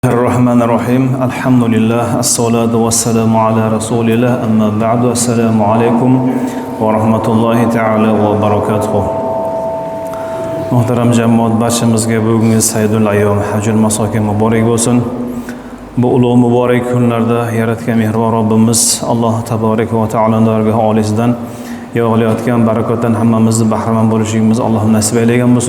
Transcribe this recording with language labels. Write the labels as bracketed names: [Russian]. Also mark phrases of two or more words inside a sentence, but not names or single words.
[Arabic] بسم الله الرحمن الرحيم. الحمد لله. الصلاة والسلام على رسول الله. أما بعد. السلام عليكم ورحمة الله تعالى وبركاته. [Uzbek] Muhtaram jamoat, barchamizga bugungi [Arabic] سيد الأيام حج المساكين [Uzbek] muborak bo'lsin. Bu ulug' muborak kunlarda yaratgan mehribon Robbimiz Alloh taborak va taoloning dargohi oliysidan yog'ilayotgan barakotdan hammamizni bahramand bo'lishimiz Alloh nasib aylagan bo'lsin.